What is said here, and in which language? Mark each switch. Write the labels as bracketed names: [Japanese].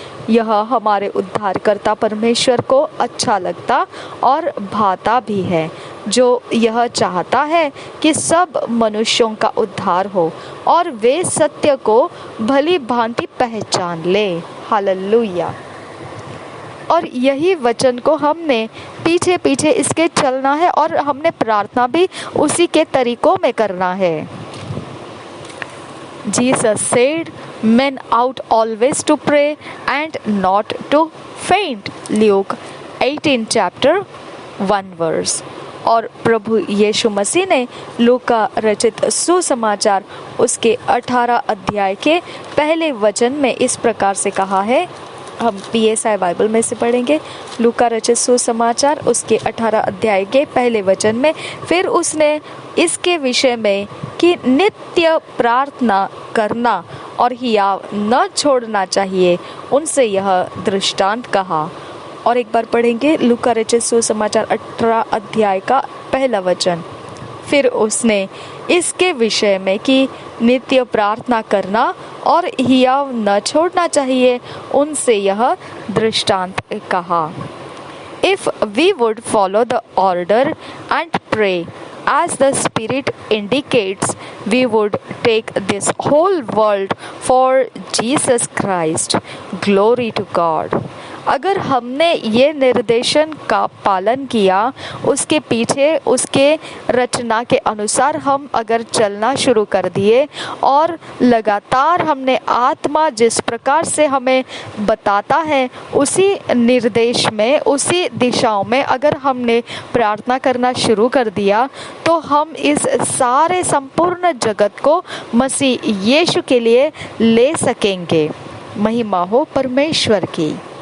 [Hindi] यह हमारे उद्धारकर्ता परमेश्वर को अच्छा लगता और भाता भी है, जो यह चाहता है कि सब मनुष्यों का उद्धार हो और वे सत्य को भली भांति पहचान ले। हालेलुया। और यही वचन को हमने पीछे पीछे इसके चलना है और हमने प्रार्थना भी उसी के तरीकों में करना है। [English] Jesus said, men ought always to pray and not to faint. Luke 18 chapter 1 verse. [Hindi] और प्रभु यीशु मसीह ने लूका रचित सुसमाचार उसके 18 अध्याय के पहले वचन में इस प्रकार से कहा है। हम BSI बाइबल में से पढ़ेंगे लूका रचित सुसमाचार उसके 18 अध्याय के पहले वचन में। फिर उसने इसके विषय में कि नित्य प्रार्थना करना और हियाव न छोड़ना चाहिए उनसे यह दृष्टांत कहा। और एक बार पढ़ेंगे लूका रचित सुसमाचार 18 अध्याय का पहला वचन। फिर उसने इसके विषय में कि नित्य प्रार्थना करना और हियाव न छोड़ना चाहिए उनसे यह दृष्टांत कहा। [English] If we would follow the order and pray as the Spirit indicates, we would take this whole world for Jesus Christ. Glory to God. [Hindi] अगर हमने ये निर्देशन का पालन किया, उसके पीछे उसके रचना के अनुसार हम अगर चलना शुरू कर दिए और लगातार हमने आत्मा जिस प्रकार से हमें बताता है उसी निर्देश में उसी दिशाओं में अगर हमने प्रार्थना करना शुरू कर दिया, तो हम इस सारे संपूर्ण जगत को मसीह यीशु के लिए ले सकेंगे। महिमा हो परमेश्वर की।